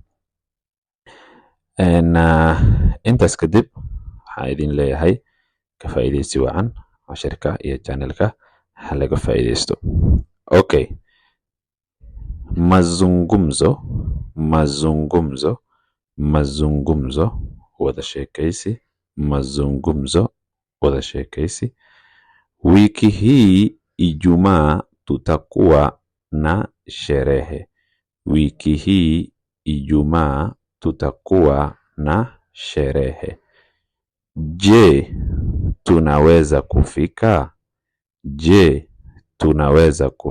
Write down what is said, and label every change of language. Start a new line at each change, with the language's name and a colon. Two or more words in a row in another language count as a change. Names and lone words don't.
Somali: intaas kadib waxaan idin leeyahay ka faa'iidaysi wacan cashirka iyo channelka ha laga faa'iidaysto okay
Swahili: mazungumzo wada sheekaysi wiki hii Ijumaa tutakuwa na sherehe wiki hii Ijumaa tutakuwa na sherehe je tunaweza kufika je tunaweza